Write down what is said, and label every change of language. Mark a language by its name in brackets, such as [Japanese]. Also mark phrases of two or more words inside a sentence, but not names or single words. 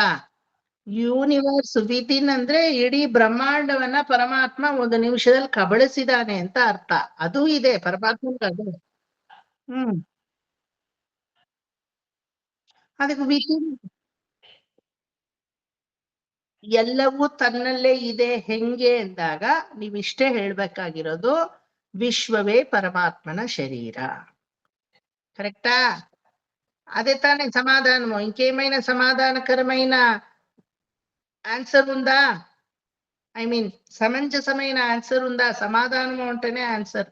[English] universe within [Kannada] ಅಂದ್ರೆ ಇಡೀ ಬ್ರಹ್ಮಾಂಡವನ್ನ ಪರಮಾತ್ಮ 1 ನಿಮಿಷದಲ್ಲಿ ಕಬಳಿಸಿದಾನೆ ಅಂತ ಅರ್ಥ. ಅದು ಇದೆ ಪರಮಾತ್ಮನಿಗೆ. ಅದು ಅದಕ್ಕೆ ವಿತಿನ್ ಎಲ್ಲವೂ ತನ್ನಲ್ಲೇ ಇದೆ. ಹೆಂಗೆ ಅಂದಾಗ ನೀವಿಷ್ಟೇ ಹೇಳ್ಬೇಕಾಗಿರೋದು, ವಿಶ್ವಮೇ ಪರಮಾತ್ಮನ ಶರೀರ. [Telugu] కరెక్టా? అదే తానే సమాధానము. ఇంకేమైనా సమాధానకరమైన ఆన్సర్ ఉందా? [English] I mean [Telugu] సమంజసమైన ఆన్సర్ ఉందా? సమాధానము అంటేనే ఆన్సర్.